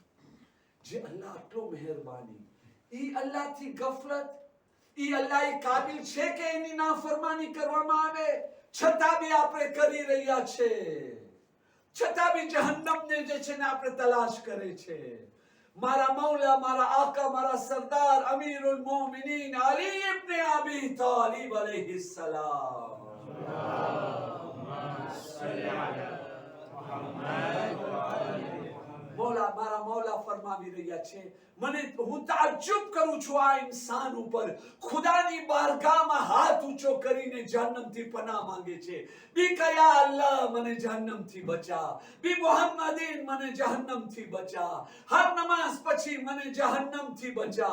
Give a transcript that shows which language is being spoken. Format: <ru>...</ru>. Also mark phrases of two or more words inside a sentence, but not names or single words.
<gu>જે અલ્લાહ આટલો મહેરબાની, ઈ અલ્લાહથી ગફલત, ઈ અલ્લાહ એ કાબિલ છે કે એની નાફરમાની કરવામાં આવે, છતાં બી આપણે કરી રહ્યા છે, છતાં બી જહન્નમને જે છે ને આપણે તલાશ કરે છે. મારા મૌલા, મારા આકા, મારા સરદાર અમીરુલ મોમિનીન અલી ઇબ્ન અબી તાલિબ</gu> <ar>عليه السلام. محمد وآل محمد.</ar> <gu>મૌલા મારા મૌલા ફરમાવી રહ્યા છે, મને હું તાજ્જુબ કરું છું આ ઇન્સાન ઉપર, ખુદાની બારગાહમાં હાથ ઊંચો કરીને જહન્નમથી પનાહ માંગે છે. બી કયા અલ્લાહ મને જહન્નમથી બચા, બી મુહમ્મદીન મને જહન્નમથી બચા, હર નમાઝ પછી મને જહન્નમથી બચા.</gu>